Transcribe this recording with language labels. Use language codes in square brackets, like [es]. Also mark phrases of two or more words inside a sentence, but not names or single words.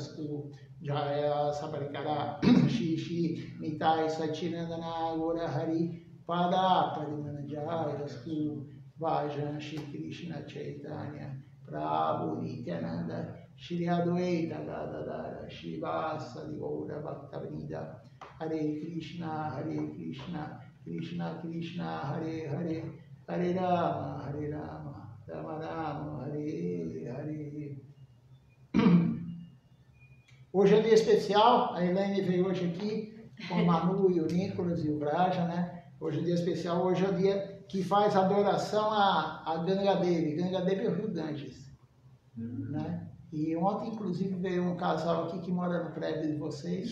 [sa] Stu Jaya Saparikara Shishi Nitai Sachinandana Gora Hari Pada Padmana Jaya Stu Vajan Shri Krishna Chaitanya Prabhu Nityananda, Shri Advaita Gadadara, Shivasa Gaura Bhaktavinda, Hare Krishna, Krishna Krishna, Hare Hare, Hare Rama, Rama Rama, Hare Hare. [pt] Hoje é dia especial, a Elaine veio hoje aqui com o Manu e o Nicolas e o Braja, né? Hoje é dia especial, hoje é o dia que faz adoração a Ganga Devi. Ganga Devi é o Rio Ganges, né? E ontem, inclusive, veio um casal aqui que mora no prédio de vocês.